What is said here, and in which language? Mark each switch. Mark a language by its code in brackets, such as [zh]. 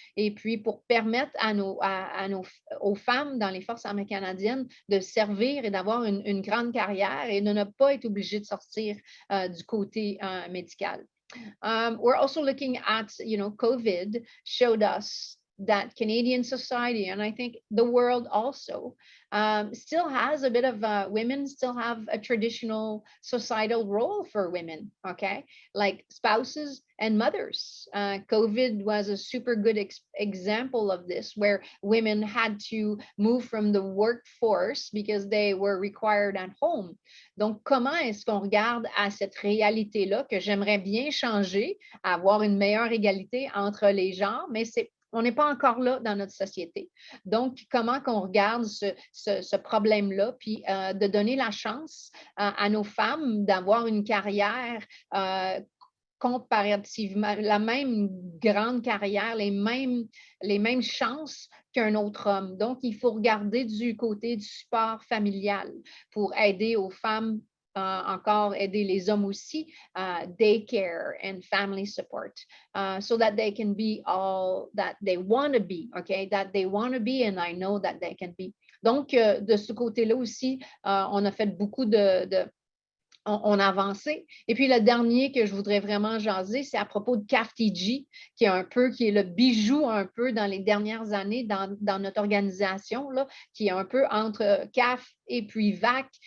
[fr] Et puis, pour permettre aux femmes dans les forces armées canadiennes de servir et d'avoir une grande carrière et de ne pas être obligées de sortir du côté médical. [en] We're also looking at, COVID showed us that Canadian society, and I think the world also, still has a bit of women still have a traditional societal role for women, okay? Like spouses and mothers. COVID was a super good example of this, where women had to move from the workforce because they were required at home. [fr] Donc, comment est-ce qu'on regarde à cette réalité-là que j'aimerais bien changer, avoir une meilleure égalité entre les genres, mais on n'est pas encore là dans notre société. Donc, comment qu'on regarde ce problème-là, puis de donner la chance à nos femmes d'avoir une carrière comparativement, la même grande carrière, les mêmes chances qu'un autre homme. Donc, il faut regarder du côté du support familial pour aider aux femmes, encore aider les hommes aussi, [en] daycare and family support, so that they can be all that they want to be, okay? That they want to be, and I know that they can be. [fr] Donc, de ce côté-là aussi, on a fait beaucoup on a avancé. Et puis, le dernier que je voudrais vraiment jaser, c'est à propos de CAF-TG, qui est le bijou un peu dans les dernières années dans notre organisation, là, qui est un peu entre CAF et puis VAC,